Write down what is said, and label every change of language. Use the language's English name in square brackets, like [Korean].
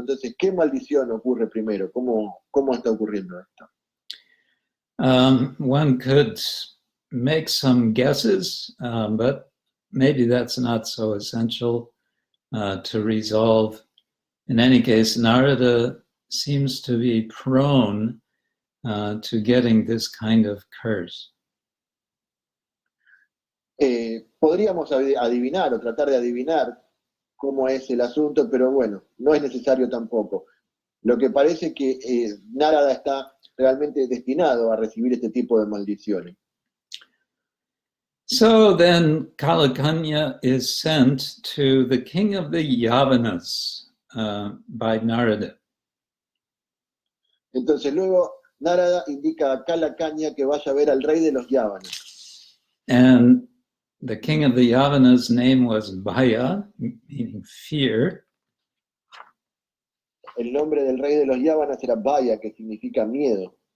[Spanish] Entonces, ¿qué maldición ocurre primero? ¿Cómo está ocurriendo esto? [English] One could make some guesses, but maybe that's not so essential to resolve. In any case, Narada seems to be prone to getting this kind of curse. [Spanish] Podríamos adivinar o tratar de adivinar cómo es el asunto, pero bueno, no es necesario tampoco. Lo que parece que Narada está realmente destinado a recibir este tipo de maldiciones. [English] So then Kalakanya is sent to the king of the Yavanas by Narada. [Spanish] Entonces luego Narada indica a Kalakanya que vaya a ver al rey de los Yavanas. [English] And the king of the Yavanas' name was Bhaya, meaning fear. [Spanish] El nombre del rey de los Yavanas era Bhaya, que significa miedo.